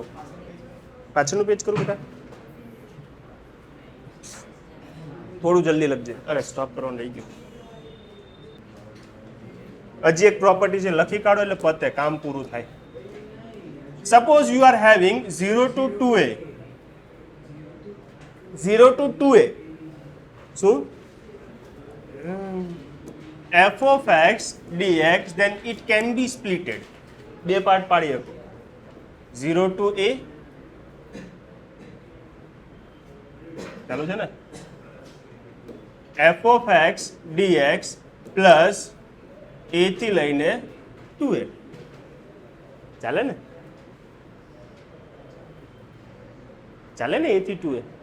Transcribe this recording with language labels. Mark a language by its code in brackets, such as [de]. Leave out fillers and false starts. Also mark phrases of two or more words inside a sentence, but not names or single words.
[gu] પાછળનું પેજ કરું બેટા, થોડું જલ્દી લખજે. અરે સ્ટોપ કરવાનું રહી ગયું. હજી એક પ્રોપર્ટી છે, લખી કાઢો એટલે પતે, કામ પૂરું થાય. [en] suppose you are having 0 to 2a, 0 to 2a, શું f of x dx, then it can be splitted. [gu] બે પાર્ટ પાડી શકો. 0 to a ચાલુ છે ને, [en] f of x dx [gu] પ્લસ a થી લઈને 2a, ચાલે ને, ચાલે ને, a થી 2a.